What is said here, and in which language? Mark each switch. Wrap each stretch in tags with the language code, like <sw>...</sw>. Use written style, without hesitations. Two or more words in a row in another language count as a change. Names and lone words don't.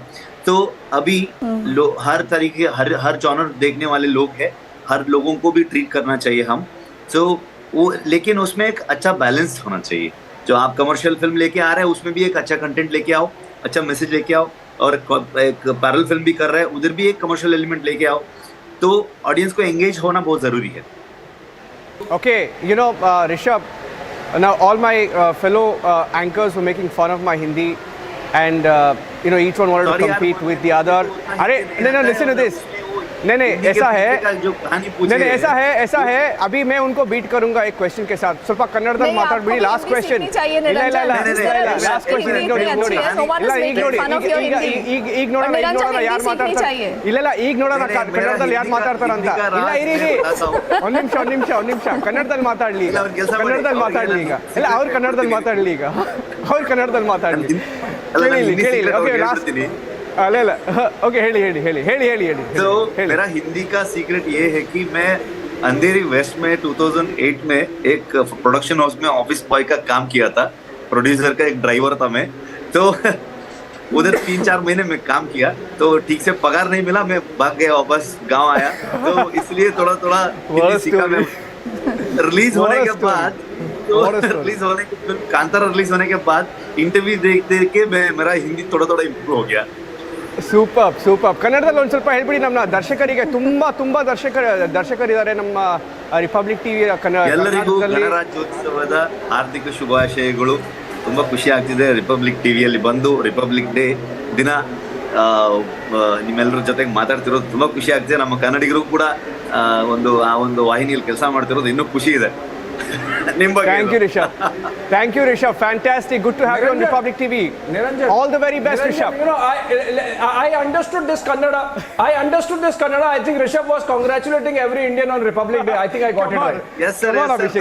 <hi>तो अभी हर तरीके, हर जॉनर देखने वाले लोग हैं, हर लोगों को भी ट्रीट करना चाहिए हम। तो वो, लेकिन उसमें एक अच्छा बैलेंस होना चाहिए। जो आप</hi> <en>commercial film</en> <hi>लेके आ रहे हैं उसमें भी एक अच्छा कंटेंट लेके आओ, अच्छा मैसेज लेके आओ, और एक</hi> <en>parallel film</en> <hi>भी कर रहे हैं उधर भी एक</hi> <en>commercial element</en> <hi>लेके आओ, तो ऑडियंस को एंगेज होना बहुत जरूरी है.</hi> <en>Okay, Rishab, now all my fellow anchors were making fun of my Hindi, and each one wanted to compete with the other. No, listen to this.</en> <hi>नहीं ऐसा है, ऐसा है अभी मैं उनको बीट करूंगा एक क्वेश्चन के साथ.</hi> <kn>ಸ್ವಲ್ಪ ಕನ್ನಡದಲ್ಲಿ ಮಾತಾಡ್ಬಿಡಿ.</kn> <en>last question last question</en> <kn>ಈಗ ನೋಡೋಣ ಯಾರು ಮಾತಾಡ್ತಾರೆ. ಇಲ್ಲ ಈಗ ನೋಡೋಣ ಕನ್ನಡದಲ್ಲಿ ಯಾರು ಮಾತಾಡ್ತಾರ ಅಂತ. ಇಲ್ಲ ಇರಿ ಒಂದ್ ನಿಮಿಷ ಕನ್ನಡದಲ್ಲಿ ಮಾತಾಡ್ಲಿ ಈಗ. ಇಲ್ಲ ಅವ್ರು ಕನ್ನಡದಲ್ಲಿ ಮಾತಾಡ್ಲಿ ಈಗ. ಕೇಳಿ</kn> <en>okay last. okay heli.</en> <hi>तो मेरा हिंदी का सीक्रेट ये है कि मैं अंधेरी वेस्ट में 2008 में एक</hi> <en>production house</en> <hi>में</hi> <en>office boy</en> <hi>का काम किया था. प्रोड्यूसर का एक ड्राइवर था मैं. तो उधर 3-4 महीने में काम किया, तो ठीक से पगार नहीं मिला, मैं भाग गया वापस गांव आया. तो इसलिए थोड़ा हिंदी सीखा मैं. रिलीज होने के बाद कांतारा रिलीज होने के बाद इंटरव्यू देख के मेरा हिंदी थोड़ा इंप्रूव हो गया.</hi> <kn>ಸೂಪರ್. ಕನ್ನಡದಲ್ಲಿ ಒಂದು ಸ್ವಲ್ಪ ಹೇಳ್ಬಿಡಿ. ನಮ್ಮ ದರ್ಶಕರಿಗೆ ತುಂಬಾ ದರ್ಶಕರಿದ್ದಾರೆ ನಮ್ಮ ರಿಪಬ್ಲಿಕ್ ಟಿವಿ ಎಲ್ಲರಿಗೂ ಗಣರಾಜ್ಯೋತ್ಸವದ ಹಾರ್ದಿಕ ಶುಭಾಶಯಗಳು. ತುಂಬಾ ಖುಷಿ ಆಗ್ತಿದೆ ರಿಪಬ್ಲಿಕ್ ಟಿವಿಯಲ್ಲಿ ಬಂದು ರಿಪಬ್ಲಿಕ್ ಡೇ ದಿನ ನಿಮ್ಮೆಲ್ಲರ ಜೊತೆಗೆ ಮಾತಾಡ್ತಿರೋದು ತುಂಬಾ ಖುಷಿ ಆಗ್ತಿದೆ. ನಮ್ಮ ಕನ್ನಡಿಗರು ಕೂಡ ಒಂದು ವಾಹಿನಿಯಲ್ಲಿ ಕೆಲಸ ಮಾಡ್ತಿರೋದು ಇನ್ನೂ ಖುಷಿ ಇದೆ.</kn> <en>Thank you, Rishab. Fantastic. Good to have you on Republic TV. Niranjan, all the very best, Rishab. I understood this Kannada. I think Rishab was congratulating every Indian on Republic Day. I think I got it right. Yes, sir. Come on, Abhishek.</en>